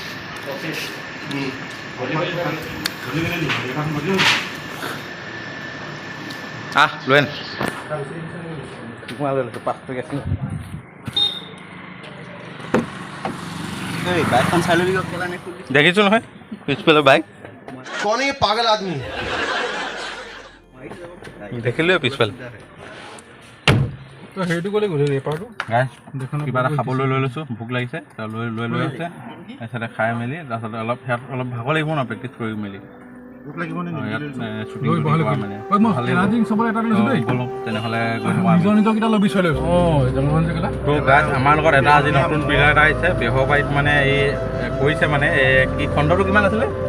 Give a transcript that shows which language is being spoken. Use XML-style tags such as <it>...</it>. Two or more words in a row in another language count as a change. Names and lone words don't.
<as>লৈ আন। চিঙৰা লৈ লৈছোঁ, 5 টকীয়া চিঙৰা। বাইকখন চাই ল'বি। দেখিছোঁ নহয় পিছফালে বাইক,</as> <hi>कौन है ये पागल आदमी?</hi> <as>দেখিলোঁ পিছফালে। সেইটো ক'লে গ'লে ৰেপাৰটো কিবা এটা খাবলৈ লৈ লৈছোঁ, ভোক লাগিছে, লৈ আছে। তাৰপিছতে খাই মেলি তাৰপিছতে অলপ ভাগৰ লাগিব ন, প্ৰেক্টিছ কৰি মেলি। আমাৰ লগত এটা আজি নতুন প্লেয়াৰ এটা আহিছে, বেহৰবাৰীত মানে এই কৰিছে, মানে কি খণ্ডটো কিমান আছিলে?</as>